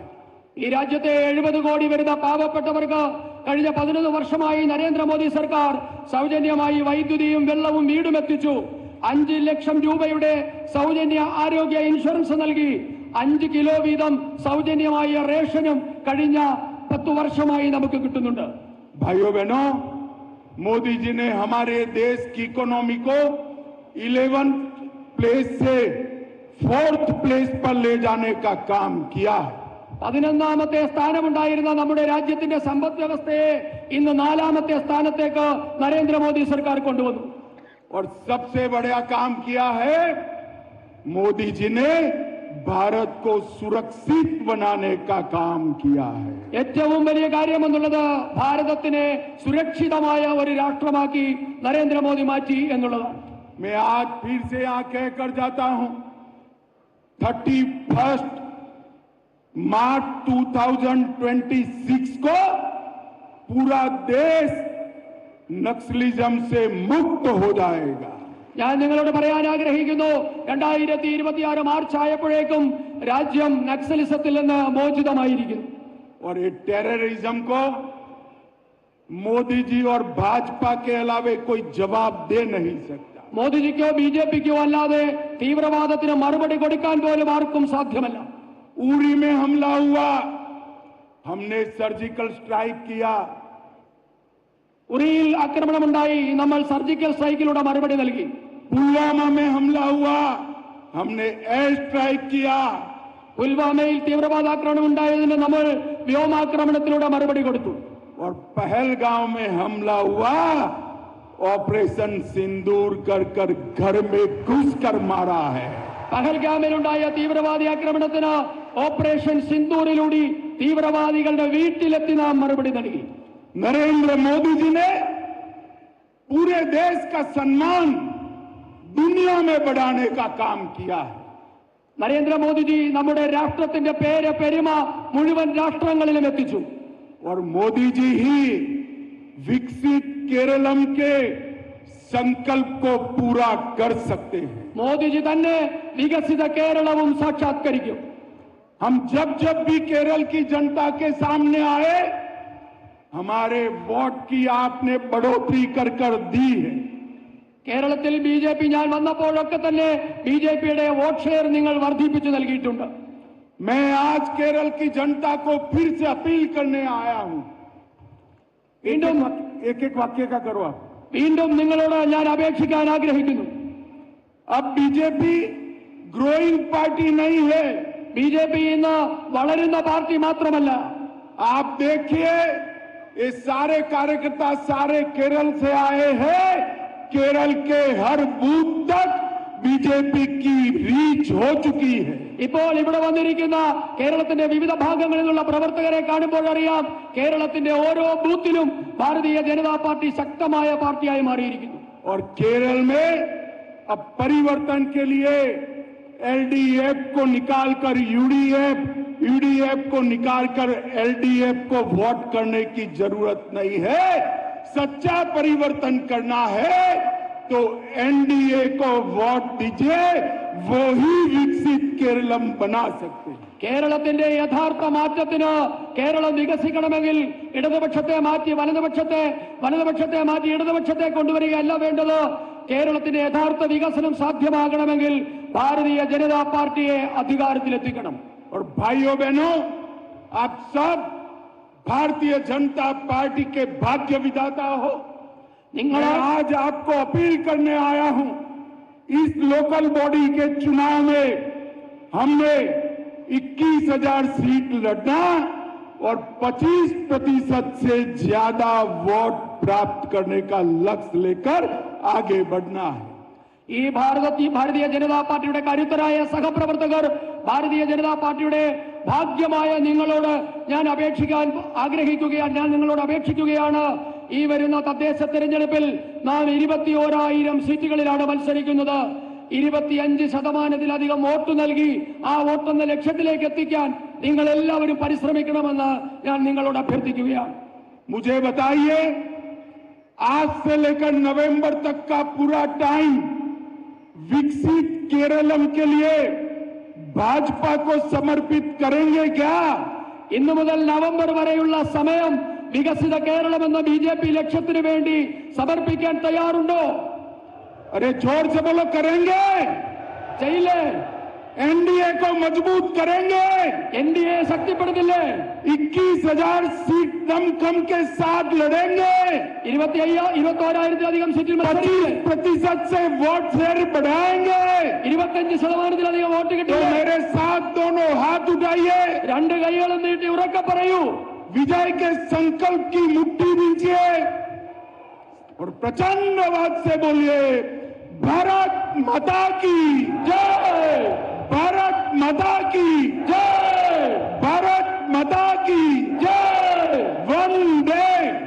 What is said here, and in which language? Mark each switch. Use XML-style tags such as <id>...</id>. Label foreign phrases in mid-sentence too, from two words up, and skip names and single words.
<ml>ഈ രാജ്യത്തെ 70 കോടി വരുന്ന പാവപ്പെട്ടവർക്ക് കഴിഞ്ഞ 11 വർഷമായി നരേന്ദ്രമോദി സർക്കാർ സൗജന്യമായി വൈദ്യുതിയും വെള്ളവും വീടും എത്തിച്ചു. 5 ലക്ഷം രൂപയുടെ സൗജന്യ ആരോഗ്യ ഇൻഷുറൻസ് നൽകി. 5 കിലോ വീതം സൗജന്യമായ റേഷനും കഴിഞ്ഞ 10 വർഷമായി നമുക്ക് കിട്ടുന്നുണ്ട്.</ml> <hi>भाइयों बहनों, मोदी जी ने हमारे देश की इकोनॉमी को 11th प्लेस से 4th प्लेस पर ले जाने का काम किया है।</hi> <ml>11ാമത്തെ സ്ഥാനമുണ്ടായിരുന്ന നമ്മുടെ രാജ്യത്തിന്റെ സമ്പദ് വ്യവസ്ഥയെ ഇന്ന് 4ാമത്തെ സ്ഥാനത്തേക്ക് നരേന്ദ്രമോദി സർക്കാർ കൊണ്ടുവന്നു.</ml> <hi>और सबसे बड़ा काम किया है, मोदी जी ने भारत को सुरक्षित बनाने का काम किया है।</hi> <ml>ഏറ്റവും വലിയ കാര്യമെന്നുള്ളത് ഭാരതത്തിനെ സുരക്ഷിതമായ ഒരു രാഷ്ട്രമാക്കി നരേന്ദ്രമോദി മാറ്റി എന്നുള്ളതാണ്.</ml> <hi>मैं आज फिर से यहाँ कहकर जाता हूं, 31 मार्च 2026 को पूरा देश नक्सलिज्म से मुक्त हो जाएगा।</hi> <ml>ഞാൻ നിങ്ങളോട് പറയാൻ ആഗ്രഹിക്കുന്നു, 2026 മാർച്ച് ആയപ്പോഴേക്കും രാജ്യം നക്സലിസത്തിൽ നിന്ന് മോചിതമായിരിക്കുന്നു.</ml> <hi>और ये टेररिज्म को मोदी जी और भाजपा के अलावे कोई जवाब दे नहीं सकता।</hi> <ml>മോദിജിക്കോ BJPക്കോ അല്ലാതെ തീവ്രവാദത്തിന് മറുപടി കൊടുക്കാൻ പോലും ആർക്കും സാധ്യമല്ല.</ml> <hi>उरी में हमला हुआ, हमने</hi> <en>surgical strike</en> <hi>किया।</hi> <ml>ഉറിയിൽ ആക്രമണമുണ്ടായി, നമ്മൾ</ml> <en>surgical strikeലൂടെ</en> <ml>മറുപടി നൽകി.</ml> <hi>पुलवामा में हमला हुआ, हमने</hi> <en>air strike</en> <hi>किया।</hi> <ml>പുൽവാമയിൽ തീവ്രവാദാക്രമണം ഉണ്ടായതിന് നമ്മൾ വ്യോമാക്രമണത്തിലൂടെ മറുപടി കൊടുത്തു.</ml> <hi>और पहलगांव में हमला हुआ, ऑपरेशन सिंदूर कर कर घर में घुसकर मारा है।</hi> <ml>പഹൽഗാമിലുണ്ടായ തീവ്രവാദി ആക്രമണത്തിന് ഓപ്പറേഷൻ സിന്ദൂറിലൂടെ തീവ്രവാദികളുടെ വീട്ടിലെത്തി നാം മറുപടി നൽകി.</ml> <hi>नरेंद्र मोदी जी ने पूरे देश का सम्मान दुनिया में बढ़ाने का काम किया है।</hi> <ml>നരേന്ദ്രമോദിജി നമ്മുടെ രാഷ്ട്രത്തിന്റെ പേര് പെരുമ മുഴുവൻ രാഷ്ട്രങ്ങളിലും എത്തിച്ചു.</ml> <hi>और मोदी जी ही विकसित केरलम के संकल्प को पूरा कर सकते हैं।</hi> <ml>മോദിജി തന്നെ വികസിത കേരളവും സാക്ഷാത്കരിക്കും.</ml> <hi>हम जब जब भी केरल की जनता के सामने आए, हमारे वोट की आपने बढ़ोतरी कर कर दी है।</hi> <ml>കേരളത്തിൽ BJP ഞാൻ വന്നപ്പോഴൊക്കെ തന്നെ BJPയുടെ</ml> <en>vote share</en> <ml>നിങ്ങൾ വർദ്ധിപ്പിച്ചു നൽകിയിട്ടുണ്ട്.</ml> <hi>मैं आज केरल की जनता को फिर से अपील करने आया हूं। एक एक वाक्य का करो आप।</hi> <ml>വീണ്ടും നിങ്ങളോട് ഞാൻ അപേക്ഷിക്കാൻ ആഗ്രഹിക്കുന്നു.</ml> <hi>अब बीजेपी</hi> <en>growing party</en> <hi>नहीं है।</hi> <ml>BJP ഇന്ന് വളരുന്ന പാർട്ടി മാത്രമല്ല.</ml> <hi>आप देखिए, ये सारे कार्यकर्ता सारे केरल से आए हैं। केरल के हर बूथ तक बीजेपी की रीच हो चुकी है।</hi> <ml>ഇപ്പോൾ ഇവിടെ വന്നിരിക്കുന്ന കേരളത്തിന്റെ വിവിധ ഭാഗങ്ങളിൽ നിന്നുള്ള പ്രവർത്തകരെ കാണുമ്പോൾ അറിയാം, കേരളത്തിന്റെ ഓരോ ബൂത്തിലും ഭാരതീയ ജനതാ പാർട്ടി ശക്തമായ പാർട്ടിയായി മാറിയിരിക്കുന്നു.</ml> <hi>और केरल में अब परिवर्तन के लिए LDF को निकालकर UDF को निकालकर LDF को वोट करने की जरूरत नहीं है। सच्चा परिवर्तन करना है तो NDA को वोट दीजिए, वो ही विकसित केरलम बना सकते हैं।</hi> <ml>കേരളത്തിന്റെ യഥാർത്ഥ മാറ്റത്തിന് കേരളം വികസിക്കണമെങ്കിൽ ഇടതുപക്ഷത്തെ മാറ്റി വലതുപക്ഷത്തെ മാറ്റി ഇടതുപക്ഷത്തെ കൊണ്ടുവരികയല്ല വേണ്ടത്. കേരളത്തിന്റെ യഥാർത്ഥ വികസനം സാധ്യമാകണമെങ്കിൽ ഭാരതീയ ജനതാ പാർട്ടിയെ അധികാരത്തിലെത്തിക്കണം.</ml> <hi>और भाइयों बहनों, आप सब भारतीय जनता पार्टी के भाग्य विधाता हो। मैं आज आपको अपील करने आया हूं, इस</hi> <en>local body</en> <hi>के चुनाव में हमने 21,000 सीट लड़ना और 25% से ज्यादा वोट प्राप्त करने का लक्ष्य लेकर आगे बढ़ना है।</hi> <ml>ഈ ഭാരതീയ ജനതാ പാർട്ടിയുടെ കരുത്തരായ സഹപ്രവർത്തകർ, ഭാരതീയ ജനതാ പാർട്ടിയുടെ ഭാഗ്യമായ നിങ്ങളോട് ഞാൻ നിങ്ങളോട് അപേക്ഷിക്കുകയാണ്. ഈ വരുന്ന തദ്ദേശ തെരഞ്ഞെടുപ്പിൽ നാം 21,000 സീറ്റുകളിലാണ് മത്സരിക്കുന്നത്. 25% വോട്ട് നൽകി ആ വോട്ടെന്ന ലക്ഷ്യത്തിലേക്ക് എത്തിക്കാൻ നിങ്ങൾ എല്ലാവരും പരിശ്രമിക്കണമെന്ന് ഞാൻ നിങ്ങളോട് അഭ്യർത്ഥിക്കുകയാണ്.</ml> <hi>मुझे बताइए, आज से लेकर नवंबर तक का पूरा टाइम विकसित केरलम के लिए भाजपा को समर्पित करेंगे क्या?</hi> <ml>ഇന്നു മുതൽ നവംബർ വരെയുള്ള സമയം വികസിത കേരളം എന്ന BJP ലക്ഷ്യത്തിനു വേണ്ടി സമർപ്പിക്കാൻ തയ്യാറുണ്ടോ?</ml> <hi>अरे जोर से बोलो, करेंगे?</hi> <ml>ചെയ്യില്ലേ?</ml> <hi>एनडीए को मजबूत करेंगे?</hi> <ml>NDA ശക്തിപ്പെടുത്തില്ലേ?</ml> <hi>21,000 सीट दमखम के साथ लड़ेंगे?</hi> <ml>21,000 സീറ്റിൽ മത്സരിക്കില്ലേ?</ml> <hi>25% से</hi> <en>vote share</en> <hi>बढ़ाएंगे?</hi> <ml>25% വോട്ട്</ml> <hi>तो</hi> <ml>കിട്ടില്ലേ?</ml> <hi>मेरे साथ दोनों हाथ उठाइए,</hi> <ml>രണ്ട് കൈകളും നീട്ടി ഉറക്കെ പറയൂ,</ml> <hi>विजय के संकल्प की मुट्ठी दीजिए और प्रचंड आवाज से बोलिए, भारत माता की जय, भारत माता की जय, भारत माता की जय, वंदे</hi>